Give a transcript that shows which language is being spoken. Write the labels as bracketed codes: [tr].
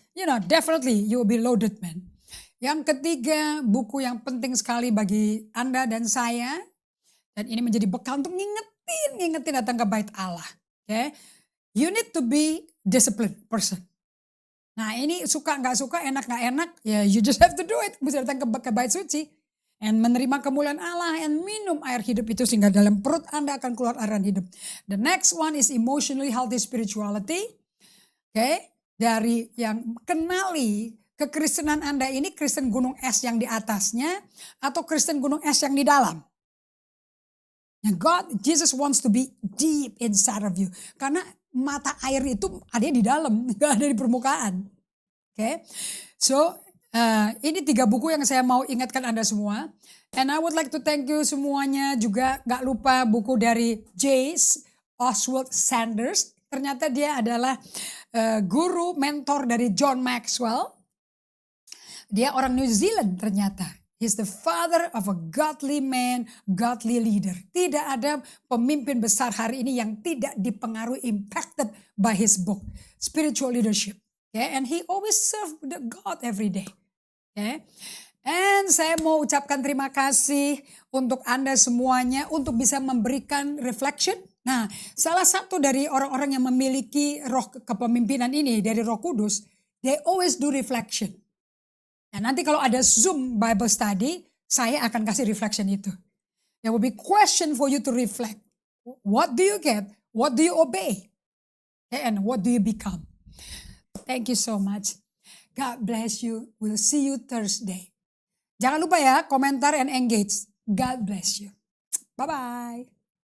[en] You know, definitely you will be loaded, man. [id] Yang ketiga, buku yang penting sekali bagi Anda dan saya. Dan ini menjadi bekal untuk ngingetin datang ke bait Allah. [en] Okay? You need to be disciplined person. [id] Nah ini suka nggak suka, enak nggak enak, ya [en] you just have to do it. [id] Bisa datang ke bait suci. And menerima kemuliaan Allah and minum air hidup itu sehingga dalam perut Anda akan keluar aliran hidup. [en] The next one is emotionally healthy spirituality. Okay? [id] Dari yang kenali kekristenan Anda ini Kristen gunung es yang di atasnya atau Kristen gunung es yang di dalam. [en] Jesus wants to be deep inside of you. [id] Karena mata air itu ada di dalam, gak ada di permukaan. Okay? So, ini 3 buku yang saya mau ingatkan Anda semua. [en] And I would like to thank you semuanya. [id] Juga gak lupa buku dari J. Oswald Sanders. Ternyata dia adalah guru, mentor dari John Maxwell. Dia orang New Zealand ternyata. [en] He's the father of a godly man, godly leader. [id] Tidak ada pemimpin besar hari ini yang tidak dipengaruhi, [en] impacted by his book, [id] Spiritual Leadership. Okay? [en] And he always served God every day. Okay? [id] And saya mau ucapkan terima kasih untuk Anda semuanya untuk bisa memberikan reflection. Nah, salah satu dari orang-orang yang memiliki roh kepemimpinan ini dari Roh Kudus, [en] they always do reflection. [id] Nah, nanti kalau ada Zoom Bible Study, saya akan kasih reflection itu. [en] There will be question for you to reflect. What do you get? What do you obey? And what do you become? Thank you so much. God bless you. We'll see you Thursday. [id] Jangan lupa ya, komentar [en] and engage. God bless you. Bye-bye.